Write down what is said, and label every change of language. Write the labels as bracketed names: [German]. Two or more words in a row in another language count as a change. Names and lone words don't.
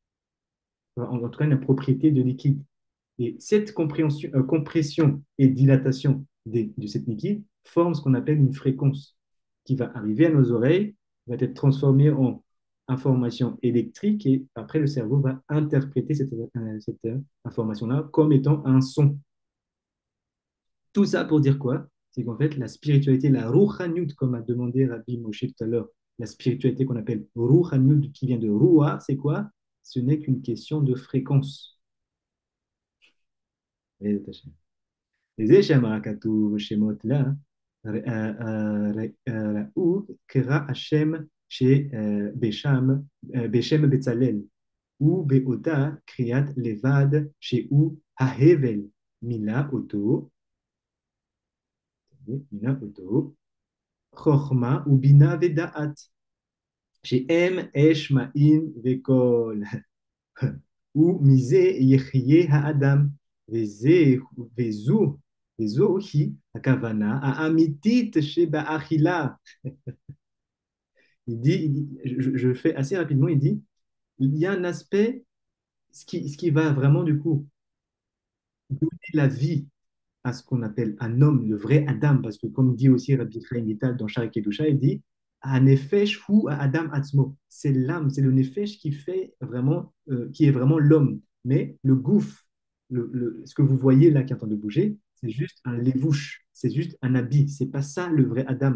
[French] En tout cas, une propriété de liquide. Et cette compression et dilatation de cette liquide forme ce qu'on appelle une fréquence qui va arriver à nos oreilles, va être transformée en information électrique et après le cerveau va interpréter cette information-là comme étant un son. Tout ça pour dire quoi? C'est qu'en fait, la spiritualité, la Ruchanut, comme a demandé Rabbi Moshe tout à l'heure, la spiritualité qu'on appelle Ruchanut, qui vient de Ruah, c'est quoi? Ce n'est qu'une question de fréquence. [Hebrew] וזה שאמר הכתוב שמות לה, ראו קרא השם בשם בצלאל, ובאותה קריאת לבד שהוא ההבל, מינה אותו חוכמה ובינה ודעת, שהם אש מעין וקול, ומזה יחיה האדם. וזוהי הכוונה האמיתית שבאכילה. [French] Je fais assez rapidement, il dit, il y a un aspect, ce qui va vraiment du coup donner la vie à ce qu'on appelle un homme, le vrai Adam, parce que comme dit aussi Rabbi Chaim Vital dans Shara Kedusha, il dit, un [Hebrew] נפש הוא אדם עצמו, [French] c'est l'âme, c'est le nefesh qui fait vraiment, qui est vraiment l'homme, mais le gouffre, ce que vous voyez là qui est en train de bouger, c'est juste un lévouche, c'est juste un habit, c'est pas ça le vrai Adam.